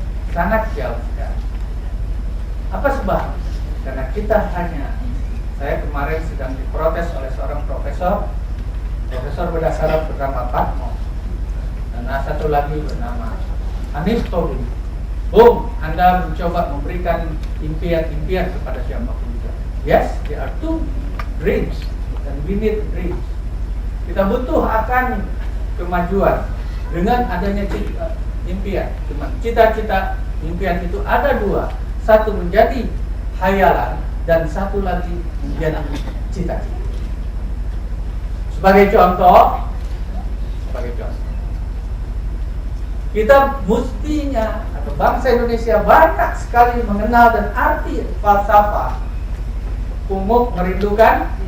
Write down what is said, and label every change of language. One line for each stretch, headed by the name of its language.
Indonesian: Sangat jauh sekali. Apa sebab? Karena kita hanya, saya kemarin sedang diprotes oleh seorang profesor berdasar bernama Patmo, dan satu lagi bernama Hanif Tobin. Anda mencoba memberikan impian-impian kepada siapapun juga.
English: Yes, there are two dreams,
Indonesian: dan
English: we need dreams.
Indonesian: Kita butuh akan kemajuan dengan adanya impian. Cuma cita-cita impian itu ada dua, satu menjadi hayalan dan satu lagi menjadi cita-cita. Sebagai contoh, kita mestinya atau bangsa Indonesia banyak sekali mengenal dan arti falsafah umum merindukan.